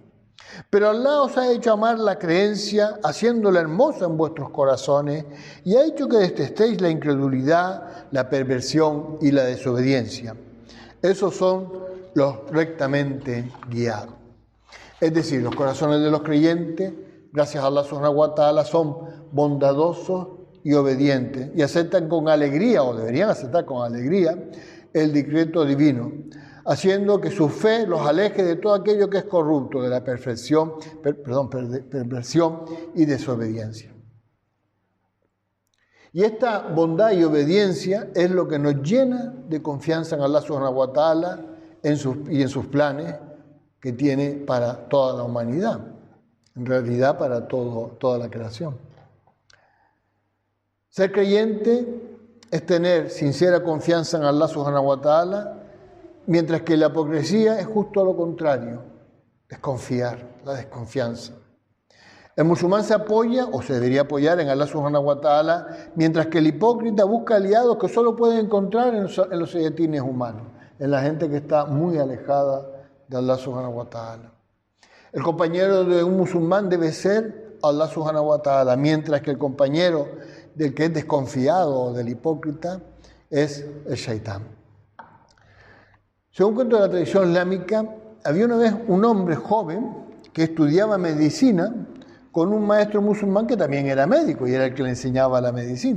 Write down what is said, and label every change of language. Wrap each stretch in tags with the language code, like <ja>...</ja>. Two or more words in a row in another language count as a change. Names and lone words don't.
<es>Pero Allah os ha hecho amar la creencia, haciéndola hermosa en vuestros corazones, y ha hecho que detestéis la incredulidad, la perversión y la desobediencia. Esos son los rectamente guiados. Es decir, los corazones de los creyentes, gracias a Allah</es> <ar>سبحانه وتعالى,</ar> <es>son bondadosos y obedientes, y aceptan con alegría, o deberían aceptar con alegría, el decreto divino, haciendo que su fe los aleje de todo aquello que es corrupto, de la perversión y desobediencia. Y esta bondad y obediencia es lo que nos llena de confianza en</es> <ar>الله سبحانه وتعالى</ar> <es>y en sus planes que tiene para toda la humanidad, en realidad para toda la creación. Ser creyente es tener sincera confianza en</es> <ar>الله سبحانه وتعالى,</ar> <es>mientras que la hipocresía es justo lo contrario, desconfiar, la desconfianza. El musulmán se apoya, o se debería apoyar, en</es> <ar>الله سبحانه وتعالى,</ar> <es>mientras que el hipócrita busca aliados que solo puede encontrar en los sayatines humanos, en la gente que está muy alejada de</es> <ar>الله سبحانه وتعالى.</ar> <es>El compañero de un musulmán debe ser</es> <ar>الله سبحانه وتعالى,</ar> <es>mientras que el compañero del que es desconfiado o del hipócrita es el shaitán. Según cuento de la tradición islámica, había una vez un hombre joven que estudiaba medicina con un maestro musulmán que también era médico y era el que le enseñaba la medicina.</es>